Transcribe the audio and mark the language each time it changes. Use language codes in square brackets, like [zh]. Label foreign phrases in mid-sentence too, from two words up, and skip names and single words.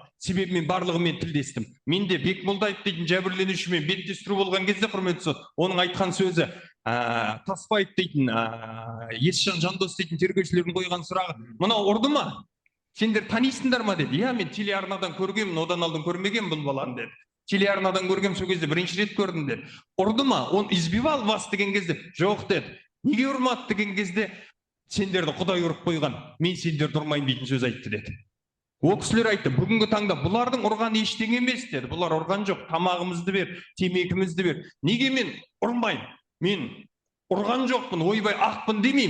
[kk] Себебі мен барлығымен тілдестім. Менде Бекмолдаев дейтін жәбірленушімен беттестіру болған кезде, құрметті сот, оның айтқан сөзі, Таспаев дейтін, Есжан Жандос дейтін тергеушілердің қойған сұрағы, мынау ұрды ма? Сендер танисыңдар ма деді. Я, мен телеарнадан көргенмін, одан алдын көрмеген бұл баланы деді. Телеарнадан көргем, сол кезде бірінші рет көрдім деді. Ұрды ма? [ru] Он избивал вас [kk] деген кезде, жоқ деді. Неге ұрмады деген кезде, сендерді Құдай ұрып қойған, мен сендерді ұрмайын дейтін сөз айтты деді. Ол кісілер айтты, бүгінгі таңда бұлардың ұрған ештеңе емес деді. Бұлар ұрған жоқ, тамағымызды бер, темекімізді бер. Неге мен ұрмайын? Мен ұрған жоқпын, ойбай ақпын демеймін.